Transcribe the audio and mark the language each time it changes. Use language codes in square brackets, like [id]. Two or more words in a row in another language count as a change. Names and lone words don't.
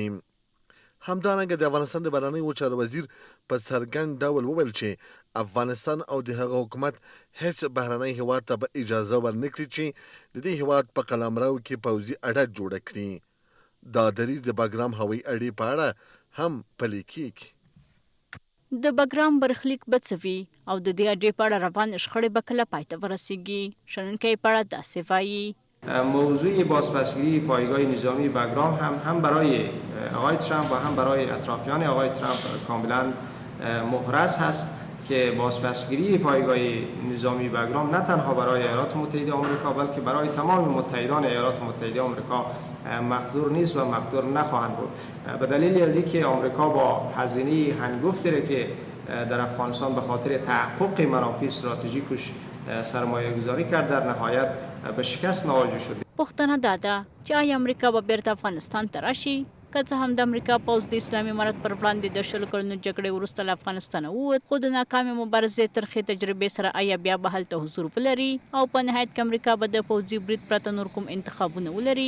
[ps] همدارنګه د افغانستان د بهرنیو چارو وزیر په څرګند ډول وویل چې افغانستان او د هغه حکومت هیڅ بهرنی هیواد ته به اجازه ورنکړي چې د دې هیواد په قلمرو کې پوځي اډه جوړه کړي. دا دریځ د بګرام هوایي اډې په اړه هم پلی کیږي. د بګرام برخلیک به څه وي او د دې اډې په اړه روانې شخړې به کله پای ته ورسیږي؟ شنونکی په اړه داسې وایي: [fa] موضوع بازپسگیری پایگاه نظامی بګرام هم برای آقای ترامپ و هم برای اطرافیان آقای ترامپ کاملا محرز هست که بازپسگیری پایگاه نظامی بګرام نه تنها برای ایالات متحده آمریکا بلکه برای تمام متحدان ایالات متحده آمریکا مقدور نیست و مقدور نخواهند بود. به دلیل از اینکه آمریکا با هزینه هنگفتی که در افغانستان به خاطر تحقق منافع استراتژیکش سرمایه گذاری کرد در نهایت به شکست مواجه شد. [ps] پوښتنه دا ده چې آیا امریکا به بیرته افغانستان ته راشي؟ که څه هم د امریکا پوځ د اسلامي امارت پر وړاندې د 20 کلونو جګړې وروسته له افغانستانه ووت، خو د ناکامې مبارزې ترخې تجربې سره آیا بیا به هلته حضور ولري او په نهایت کې امریکا به د پوځي برید پرته نور کوم انتخابونه ولري؟